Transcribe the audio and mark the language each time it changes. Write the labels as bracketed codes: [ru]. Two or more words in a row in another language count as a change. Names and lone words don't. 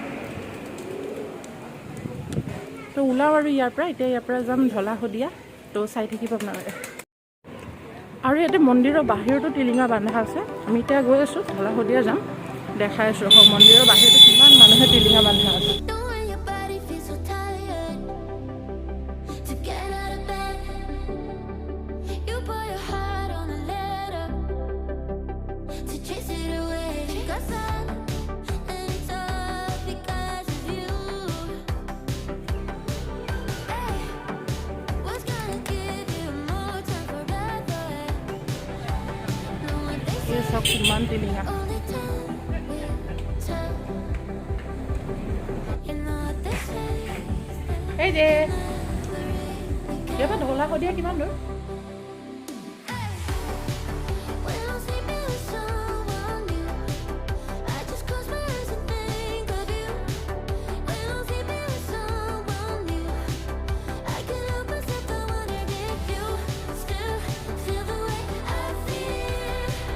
[as] তো ওলাওঁ আৰু ইয়াৰ পৰা, এতিয়া ইয়াৰ পৰা যাম ঢলা শদিয়া। তো চাই থাকিব আপোনালোকে। আৰু ইয়াতে মন্দিৰৰ বাহিৰতো টিলিঙা বান্ধা আছে। আমি এতিয়া গৈ আছোঁ ঢলা শদিয়া যাম, দেখাই আছোঁ ৰহক মন্দিৰৰ বাহিৰতো কিমান মানুহে টিলিঙা বান্ধা আছে। [en] Knowing your body feels so tired to get out of bed. You put your heart on a letter to chase it away. Got sad and it's all because of you. Hey, what's gonna give you more time forever? Know what they say, [as] এই চব কিমান টিলিঙা। [en] only time will tell. You know what they say. [as] এই যে ইয়াৰ পৰা ঢলা শদিয়া কিমান দূৰ? [en] When I'm sleeping with someone new, I just close my eyes and think of you. When I'm sleeping with someone new, I can't help myself, I wonder if you still feel the way I feel.